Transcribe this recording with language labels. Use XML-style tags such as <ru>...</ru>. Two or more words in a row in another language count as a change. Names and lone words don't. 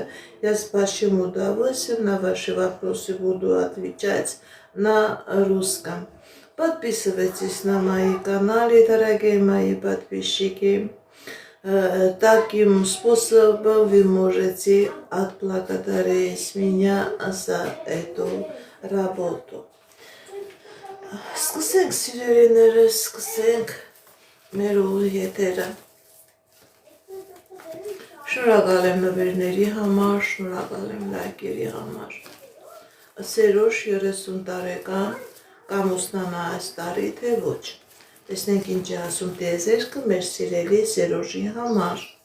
<ru>Я с большим удовольствием на ваши вопросы буду отвечать на русском. Подписывайтесь на мои каналы, дорогие мои подписчики. Таким способом вы можете отблагодарить меня за эту работу.</ru> <hy>Սկսենք սիրելիներս, սկսենք մեր ուղիղ եթերը։ Շնորհակալ եմ նվերների համար, շնորհակալ եմ լայքերի համար։ Սերոժ 30 տարեկան կամ ուսնանա այս տարի, թե ոչ։ Տեսնենք ինչ է ասում տիեզերքը մեր սիրելի Սերոժի համար։</hy>